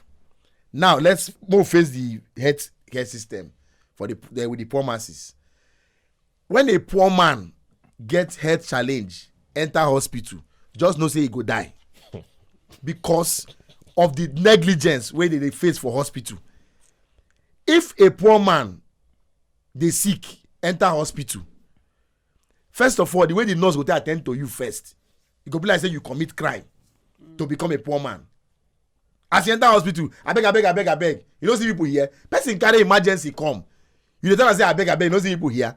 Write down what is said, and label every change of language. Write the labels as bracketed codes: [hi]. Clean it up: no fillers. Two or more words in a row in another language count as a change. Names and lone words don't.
[pcm] Now let's go face the healthcare system with the poor masses. When a poor man gets health challenge, enter hospital, just know say he go die because of the negligence where they face for hospital. If a poor man dey sick, enter hospital, first of all, the way the nurse go take attend to you first, e go be like say you commit crime to become a poor man. As you enter hospital, abeg, you no see people here. Person carry emergency come, you dey tell am say abeg, you no see people here.